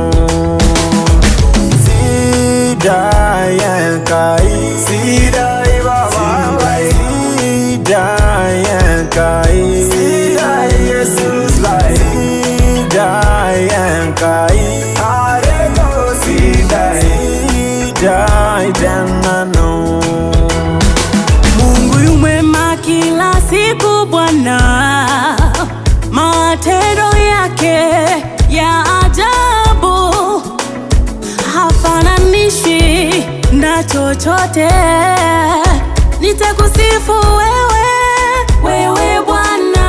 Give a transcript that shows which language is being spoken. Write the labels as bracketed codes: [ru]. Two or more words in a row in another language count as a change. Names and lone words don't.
[mas] Sidai Enkai, Sidai Baba, Sidai Enkai, Sidai Jesus Lai, Sidai Enkai, Areto Sidai Denanu. [sw] Mungu yu mwema kila siku Bwana, matendo yake ya ajabu hafananishi na chochote. Nitakusifu wewe, wewe Bwana.